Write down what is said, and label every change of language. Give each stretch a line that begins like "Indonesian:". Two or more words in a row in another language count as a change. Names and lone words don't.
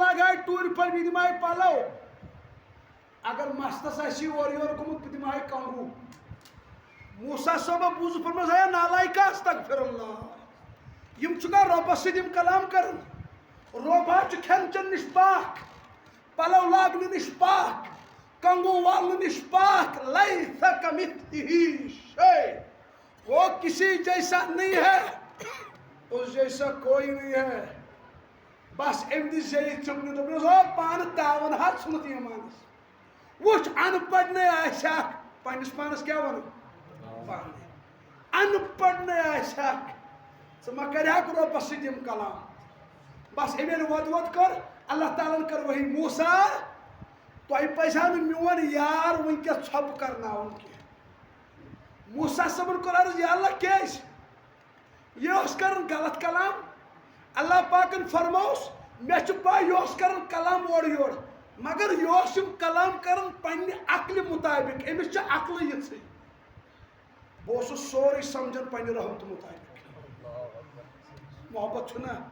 Kashmiri: لاگہے ٹوٗرِ پھٔلۍ بہٕ دِمہے پلو اگر مستس آسی اورٕ یورٕ گوٚمُت بہٕ دِمہے کنگوٗ موسیٰ صٲبن بوٗزُکھ فرموس ہے نالایکا
Arabic: استغفر اللہ
Kashmiri: یِم چھُکھا رۄبس سۭتۍ یِم کلام کران رۄب حظ چھُ کھٮ۪ن چٮ۪ن نِش پاک پلو لاگنہٕ نِش پاک کنگوٗ والنہٕ نِش پاک
Arabic: لیس کمثلہ شیء
Urdu: وہ کسی جیسا نہیں ہے اس جیسا کوئی نہیں ہے
Kashmiri: بس أمۍ دِژ زیٚیہِ چُمنہِ دوٚپنس او پانہٕ تاوَن حظ ژھُنُتھ ایٖمانس وٕچھ ان پڑھنے آسہِ اکھ پننس پانس کیٛاہ ونان پانے ان پڑھنے آسہِ اکھ ژٕ ما کرِہکھ رۄبس سۭتۍ یِم کلام بس أمۍ ییٚلہِ وۄد کٔر اللہ تعالیٰ ہن کٔر وحی موسیٰ تۄہہِ پزِہا نہٕ میون یار وٕنکٮ۪س ژھۄپہٕ کرناوُن کینٛہہ موسیٰ صٲبن کوٚر عرض
Arabic: یا اللہ
Kashmiri: کیٛازِ یہِ اوس کران غلط کلام اللہ پاکن فرمووُس مےٚ چھُ پاے یہِ اوس کران کلام اورٕ یورٕ مگر یہِ اوس یِم کلام کران پننہِ عقلہِ مطابق أمِس چھِ عقلہٕ یِژھٕے بہٕ اوسُس سورُے سمجھان پننہِ رحمتہٕ مطابق محبت چھُنہ